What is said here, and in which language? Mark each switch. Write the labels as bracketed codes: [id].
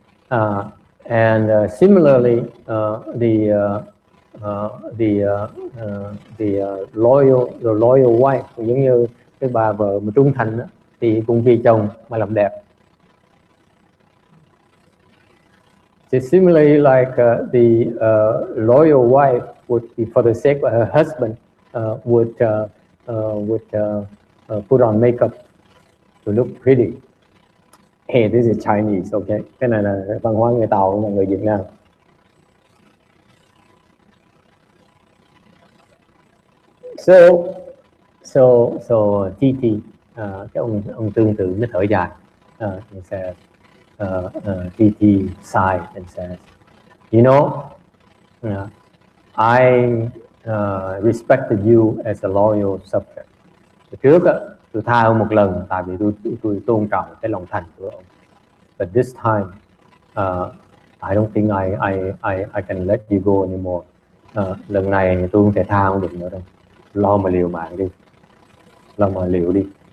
[en] And similarly, the loyal wife, [vi] giống như cái bà vợ mà trung thành đó, thì cũng vì chồng mà làm đẹp. [en] So similarly, like the loyal wife would be, for the sake of her husband, would put on makeup to look pretty. Hey, this is Chinese, okay? [vi] Cái này là văn hóa người Tàu và người Việt Nam. So TT, cái ông tương tự mới thở dài. [en] He says, TT sighed and says, you know, I respected you as a loyal subject. [vi] Trước tôi tha ông một lần tại vì tôi tôn trọng cái lòng thành của ông. [en] But this time, I don't think I can let you go anymore. [vi] Lần này tôi không thể tha ông được nữa đâu. Lo mà liều mạng đi, lo mà liều đi.